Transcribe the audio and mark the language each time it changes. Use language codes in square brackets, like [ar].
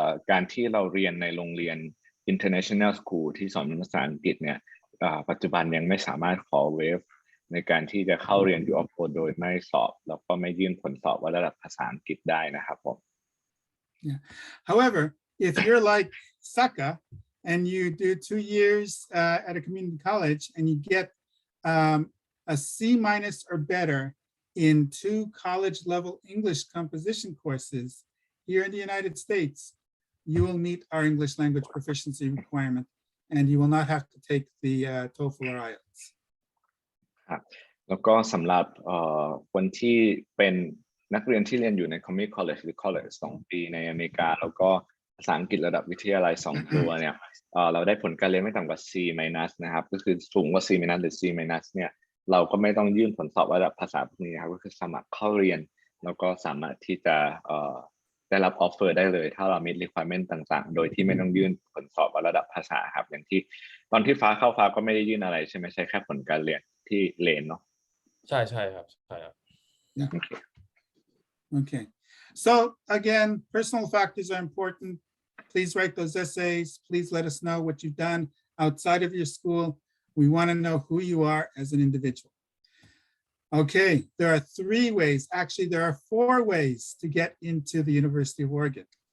[th] การที่เราเรียนในโรงเรียน International School ที่สอนภาษาอังกฤษเนี่ยปัจจุบันยังไม่สามารถขอเวฟในการที่จะเข้าเรียน UF โดยไม่สอบแล้วก็ไม่ยื่นผลสอบว่าระดับภาษาอังกฤษได้นะครับผม [en] Yeah. However, if you're like Sakka and you do 2 years at a community college and you get a C- or better in 2 college level English composition courses here in the United States, you will meet our English language proficiency requirement and you will not have to take the TOEFL or IELTS. [th] ครับแล้วก็สำหรับคนที่เป็นนักเรียนที่เรียนอยู่ใน community college หรือ college 2 ปีในอเมริกาแล้วก็ภาษาอังกฤษระดับวิทยาลัย2 ตัวเนี่ยเราได้ผลการเรียนไม่ต่ำกว่า C- นะครับก็คือสูงกว่า C- หรือ C- เนี่ยเราก็ไม่ต้องยื่นผลสอบระดับภาษาพวกนี้ครับก็คือสมัครเข้าเรียนแล้วก็สามารถที่จะ ได้รับ offer ได้เลยถ้าเรา meet requirement ต่างๆโดยที่ไม่ต้องยื่นผลสอบระดับภาษาครับอย่างที่ตอนที่ฟ้าเข้าฟ้าก็ไม่ได้ยื่นอะไรใช่ไหมใช่แค่ผลการเรียนที่เลนเนาะ ใช่ครับใช่ครับ [en] Okay. So again, personal factors are important. Please write those essays. Please let us know what you've done outside of your school. We want to know who you are as an individual. Okay, there are 3 ways. Actually, there are 4 ways to get into the University of Oregon.